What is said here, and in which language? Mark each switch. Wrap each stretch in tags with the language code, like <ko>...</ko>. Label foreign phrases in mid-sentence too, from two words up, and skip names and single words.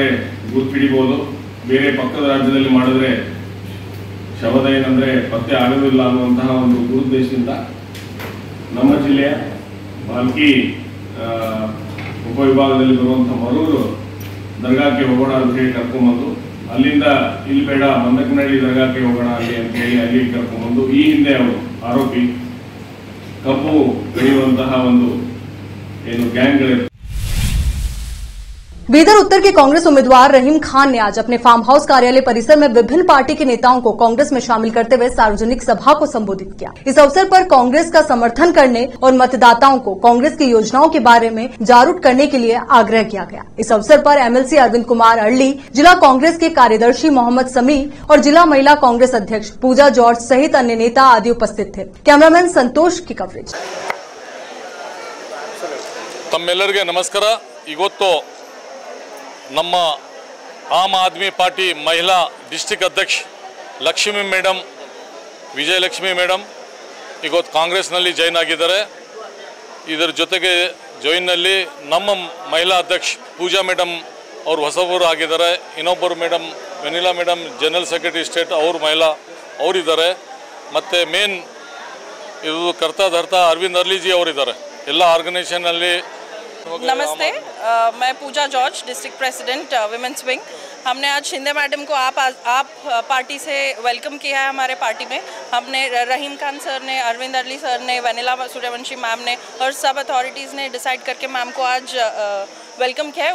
<kn>ಗುರುತಿಡಿಬಹುದು, ಬೇರೆ ಪಕ್ಕದ ರಾಜ್ಯದಲ್ಲಿ ಮಾಡಿದ್ರೆ ಶವದ ಏನಂದ್ರೆ ಪತ್ತೆ ಆಗುವುದಿಲ್ಲ ಅನ್ನುವಂತಹ ಒಂದು ದುರುದ್ದೇಶದಿಂದ ನಮ್ಮ ಜಿಲ್ಲೆಯ ಭಾಲ್ಕಿ ಉಪವಿಭಾಗದಲ್ಲಿ ಬರುವಂತಹ ಮರೂರು ದರ್ಗಾಕ್ಕೆ ಹೋಗೋಣ ಅಂತ ಹೇಳಿ ಕರ್ಕೊಂಡ್ಬಂದು ಅಲ್ಲಿಂದ ಇಲ್ಲಿ ಬೇಡ ಮಂದಕನಹಳ್ಳಿ ದರ್ಗಾಕ್ಕೆ ಹೋಗೋಣ ಅಲ್ಲಿ ಅಂತ ಹೇಳಿ ಅಲ್ಲಿ ಕರ್ಕೊಂಡ್ಬಂದು ಈ ಹಿಂದೆ ಅವರು ಆರೋಪಿ ಕಬ್ಬು ಬೆಳೆಯುವಂತಹ ಒಂದು ಏನು ಗ್ಯಾಂಗ್ಗಳಿರ್ತವೆ।</kn> <hi>बीदर उत्तर के कांग्रेस उम्मीदवार रहीम खान ने आज अपने फार्म हाउस कार्यालय परिसर में विभिन्न पार्टी के नेताओं को कांग्रेस में शामिल करते हुए सार्वजनिक सभा को संबोधित किया। इस अवसर पर कांग्रेस का समर्थन करने और मतदाताओं को कांग्रेस की योजनाओं के बारे में जागरूक करने के लिए आग्रह किया गया। इस अवसर पर एमएलसी अरविंद कुमार अड़ली, जिला कांग्रेस के कार्यदर्शी मोहम्मद समी और जिला महिला कांग्रेस अध्यक्ष पूजा जॉर्ज सहित अन्य नेता आदि उपस्थित थे। कैमरामैन संतोष की कवरेज।</hi> <kn>ತಮ್ಮೆಲ್ಲರಿಗೆ ನಮಸ್ಕಾರ। इवत्तु ನಮ್ಮ ಆಮ್ ಆದ್ಮಿ ಪಾರ್ಟಿ ಮಹಿಳಾ ಡಿಸ್ಟ್ರಿಕ್ಟ್ ಅಧ್ಯಕ್ಷ ಲಕ್ಷ್ಮಿ ಮೇಡಮ್, ವಿಜಯಲಕ್ಷ್ಮಿ ಮೇಡಮ್ ಇವತ್ತು ಕಾಂಗ್ರೆಸ್ನಲ್ಲಿ ಜಾಯಿನ್ ಆಗಿದ್ದಾರೆ। ಇದರ ಜೊತೆಗೆ ಜಾಯಿನ್ನಲ್ಲಿ ನಮ್ಮ ಮಹಿಳಾ ಅಧ್ಯಕ್ಷ ಪೂಜಾ ಮೇಡಮ್ ಅವ್ರು ಹೊಸಬರು ಆಗಿದ್ದಾರೆ. ಇನ್ನೊಬ್ಬರು ಮೇಡಮ್ ವೆನಿಲಾ ಮೇಡಮ್</kn> <en>General Secretary State</en> <kn>ಅವರು ಮಹಿಳಾ ಅವರಿದ್ದಾರೆ. ಮತ್ತು ಮೇನ್ ಇದು</kn> <hi>कर्ता धर्ता</hi> <kn>ಅರವಿಂದ್ ಅರ್ಲಿ जी ಅವರಿದ್ದಾರೆ. ಎಲ್ಲ ಆರ್ಗನೈಸೇಷನಲ್ಲಿ</kn> <hi>नमस्ते, मैं पूजा जॉर्ज,</hi> <en>district president women's wing.</en> <hi>हमने आज शिंदे मैडम को आप पार्टी से वेलकम किया है हमारे पार्टी में। हमने रहीम खान सर ने, अरविंद अरली सर ने, वनीला सूर्यवंशी मैम ने और सब अथॉरिटीज़ ने डिसाइड करके मैम को आज वेलकम किया है।</hi>